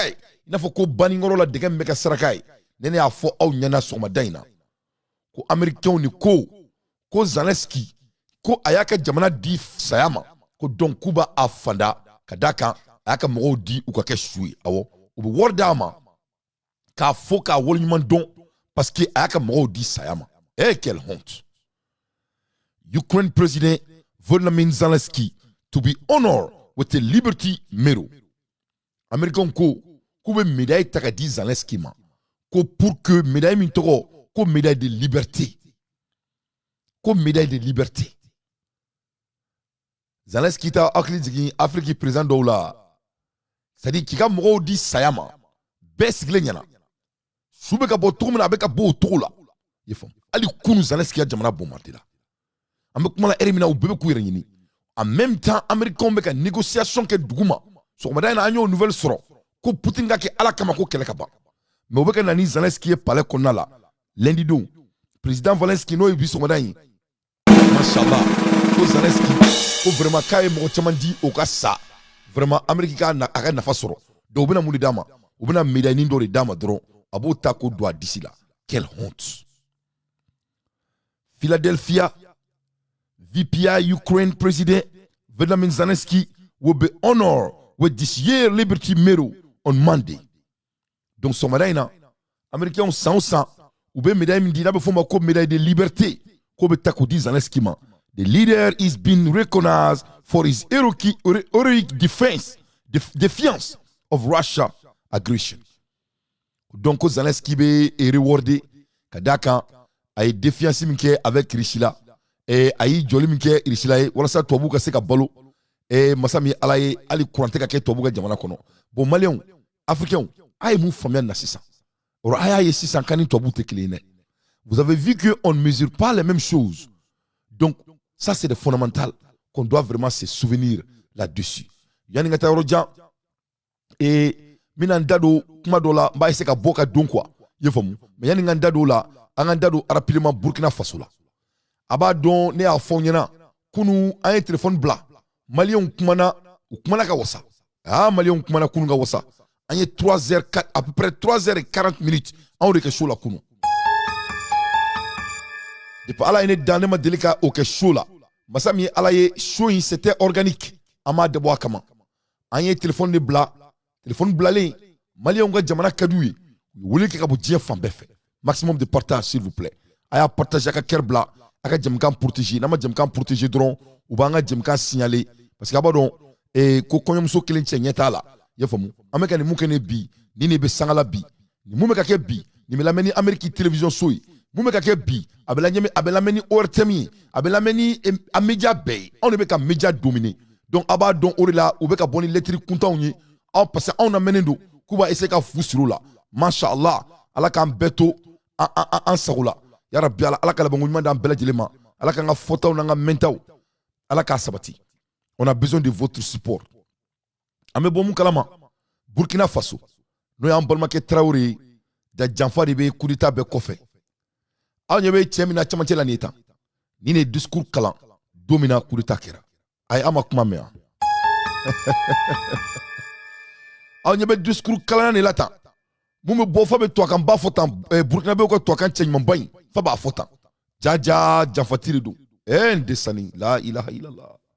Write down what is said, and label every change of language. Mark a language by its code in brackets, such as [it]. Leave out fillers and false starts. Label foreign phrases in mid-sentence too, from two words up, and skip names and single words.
[bm] ye i n'a fɔ ko baninkɔrɔ la dɛgɛ min bɛ kɛ saraka ye ne y'a fɔ aw ɲɛna sɔgɔmada in na ko américains ni ko Zelensky ko a y'a ka jamana di saya ma ko donc k'u b'a fanda ka d'a kan a y'a ka mɔgɔw di u ka kɛ su ye awɔ u bɛ wari d'a ma k'a fɔ k'a waleɲuman dɔn [fr] parce que [bm] a y'a ka mɔgɔw di saya ma [fr] quelle honte [en] Ukraine president Volodymyr Zelensky to be honored with a Liberty Medal. [bm] Américains k'u bɛ médaille ta ka di Zelensky ma ko [fr] pour que [bm] médaille min tɔgɔ ko [fr] médaille de liberté [bm] ko [fr] médaille de liberté. [bm] Zelensky ta hakili jigin Afrique président dɔw la [fr] c'est-à-dire [bm] k'i ka mɔgɔw di saya ma bɛɛ sigilen ɲɛna su bɛ ka bɔ cogo min na a bɛ ka bɔ o cogo la i ye faamu hali kunu Zelensky ka jamana bombarder la an bɛ kuma la heure min na u bɛɛ bɛ k'u yɛrɛ ɲini [fr] en même temps [bm] américains bɛ ka négociation kɛ dugu ma sɔgɔmada in na an y'o nouvelle sɔrɔ ko Poutine ka kɛ ala kama ko kɛlɛ ka ban mais u bɛ ka na ni Zelensky ye palais kɔnɔna la lundi don président Zelensky n'o ye bi sɔgɔmada in mashallah ko Zelensky ko vraiment k'a ye mɔgɔ caman di o ka sa vraiment Amérique a ka nafa sɔrɔ donc u bɛna mun de d'a ma u bɛna médaille dɔ de d'a ma dɔrɔn a b'o ta k'o don a disi la [fr] quelle honte. [en] Philadelphia VPI Ukraine President Volodymyr Zelensky will be honored with this year's Liberty Medal on Monday. [bm] Donc sɔgɔmada in na Américains san o san u bɛ médaille min di n'a bɛ fɔ o ma ko [fr] médaille de liberté [bm] k'o bɛ ta k'o di Zelensky ma. [en] The leader is being recognized for his heroic defiance of Russia aggression. [bm] Donc Zelensky bɛ rewardé ka d'a kan a ye défiance min kɛ avec Russie la a y'i jɔli min kɛ Russie la ye walasa tubabuw ka se ka balo masa min ala ye hali courant tɛ ka kɛ tubabuw ka jamana kɔnɔ bon maliyɛnw africains a ye mun faamuya na sisan or a y'a ye sisan k'an ni tubabuw tɛ kelen ye dɛ. [fr] Vous avez vu que on ne mesure pas les mêmes choses donc ça c'est des fondamentales qu'on doit vraiment se souvenir là-dessus. [bm] Yani ka taa yɔrɔ jan mina n da don kuma dɔ la n b'a essayer ka bɔ ka don quoi i ye faamu mais yani ka n da don la an ka n da don rapidement Burkina Faso la a b'a dɔn ne y'a fɔ aw ɲɛna kunu an ye téléphone bila maliyɛnw kumana u kumana ka wasa maliyɛnw kumana kunu ka wasa an ye 3h [fr] à peu près [bm] 3h40 anw de kɛ show la kunu depuis ala ye ne dan ne ma deli ka o kɛ show la masa min ye ala ye show in [fr] c'était organique [bm] an m'a dabɔ a kama an ye téléphone de bila téléphone bilalen maliyɛnw ka jamana ka d'u ye u ye wele kɛ ka bɔ diɲɛ fan bɛɛ fɛ [fr] maximum de partage s'il vous plaît [bm] a y'a partage a ka kɛr bila a ka jɛmukan protéger n'a ma jɛmukan protéger dɔrɔn u b'an ka jɛmukan signaler parce que a b'a dɔn ko kɔɲɔmuso kelen cɛ ɲɛ t'a la i y'a faamu an bɛ ka nin mun kɛ ne bi nin de bɛ sanga la bi nin mun bɛ ka kɛ bi nin bɛ lamɛn ni Amérique télévision so ye mun bɛ ka kɛ bi a bɛ lamɛn ni ORTM ye a bɛ lamɛn ni a média bɛɛ ye anw de bɛ ka média dominer donc a b'a dɔn o de la u bɛ ka bɔ ni lettre kuntanw ye parce que anw lamɛnnen don k'u b'a essayer ka fu siri o la mashallah ala k'an bɛɛ to an sago la yarabi ala ka labanko ɲuman d'an bɛɛ lajɛlen ma ala k'an ka fɔtaw n'an ka mɛntaw ala k'a sabati [fr] on a besoin de votre support [bm] an bɛ bɔ mun kalama Burkina Faso n'o y'an balimakɛ Traoré ye da janfa de bɛ [fr] coup d'état [bm] bɛɛ kɔfɛ aw ɲɛ bɛ cɛ min na cɛmancɛ la nin ye tan ni ne ye discours kalan don min na [fr] coup d'état [bm] kɛra ayi an ma kuma mɛn yan aw ɲɛ bɛ discours kalan de la tan mun bɛ bɔ fa bɛ tubakan ba fɔ tan burukinabew ka tubakan cɛɲumanba in fa b'a fɔ tan jaja janfati de don n desani [ar] لا إله إلا الله